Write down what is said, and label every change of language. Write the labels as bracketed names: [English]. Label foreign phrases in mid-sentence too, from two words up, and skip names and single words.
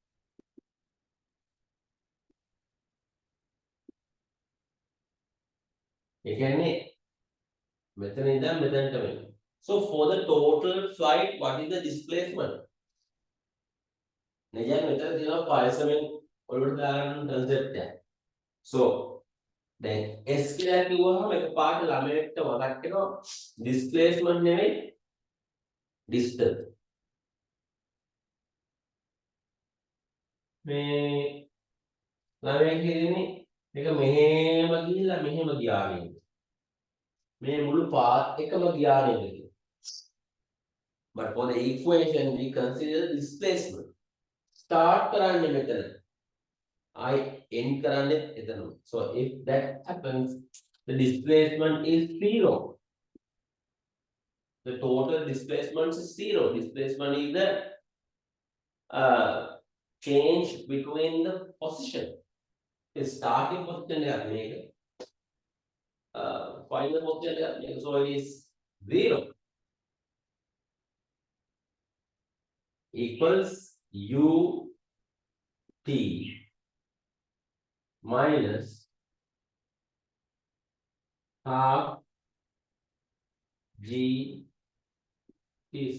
[English] So for the total flight, what is the displacement? So then [Sinhala] S කියලා කිව්වහම එකපාරට ළමයට මතක් වෙනවා displacement නෙවෙයි distance. මේ ළමයා කියන්නේ මේක මෙහෙම ගිහිල්ලා මෙහෙම ගියා නේද? මේ මුළු පාත් එකම ගියා නේද? [English] But for the equation we consider displacement. [Sinhala] Start කරන්නේ මෙතන. [English] I end [Sinhala] කරන්නේ එතන. [English] So if that happens, the displacement is 0. The total displacement is 0. Displacement is the change between the position. The starting position final position, so it is 0 equals u t minus half g t.